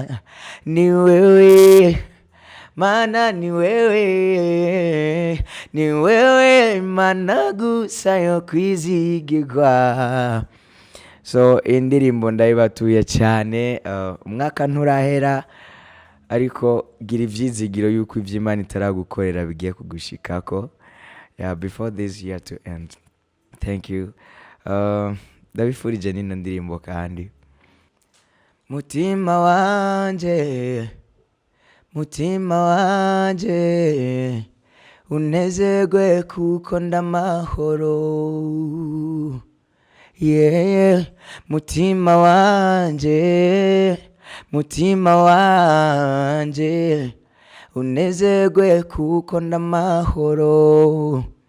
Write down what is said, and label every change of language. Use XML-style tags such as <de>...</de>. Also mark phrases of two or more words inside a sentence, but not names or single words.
<rn>Ni wewe Mana, ni wewe Imana gusa yo kwizigirwa. So indirimbo ndayibatuye cyane. Umwaka nturahera, ariko gira ivyizigiro yuko ivy'Imana itaragukorera bigiye kugushikako.</rn> <en>Before this year to end. Thank you.</en> <rn>Ndabifurije nino ndirimbo kandi. Mutima wanje unezerwe kuko ndamahoro. Mutima wanje unezerwe kuko ndamahoro.</rn>